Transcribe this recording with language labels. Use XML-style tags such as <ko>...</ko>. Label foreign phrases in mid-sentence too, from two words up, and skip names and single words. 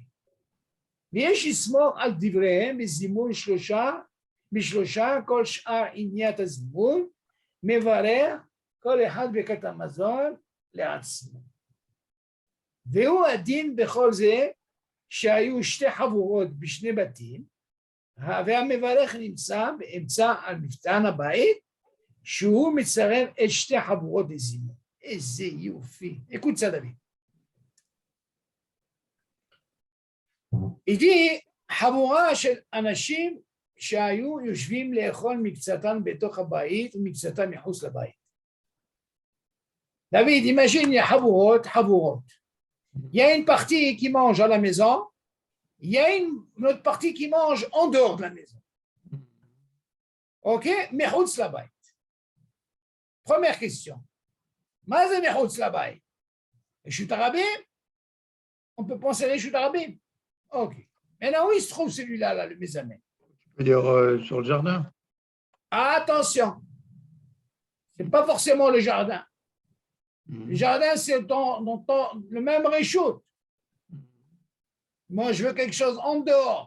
<he>ויש לסמוך על דבריהם בזימון 3 כל שאר עניית הזימון מברך כל אחד ברכת המזון לעצמו. והוא הדין בכל זה שהיו 2 חבורות בשני בתים, והמברך נמצא באמצע על מפתן הבית, שהוא מצרף את 2 חבורות לזימון. איזה יופי.</he> <fr>écoute ça, David. Il dit,</fr> <he>חבורה של אנשים שהיו יושבים לאכול מקצתם בתוך הבית ומקצתם מחוץ לבית.</he> <fr>David, imagine, il y a חבורות. Il y a une partie qui mange à la maison, il y a une autre partie qui mange en dehors de la maison.</fr> <he>Ok? מחוץ לבית.</he> <fr>Première question.</fr> <he>מה זה מחוץ לבית? רשות הרבים?</he> <fr>On peut penser à</fr> <he>רשות הרבים.</he> <fr>Ok. Maintenant, où il se trouve celui-là, là, le mésamène? Tu peux dire sur le jardin. Attention, ce n'est pas forcément le jardin. Le jardin, c'est dans le même réchaud. Moi, je veux quelque chose en dehors.</fr>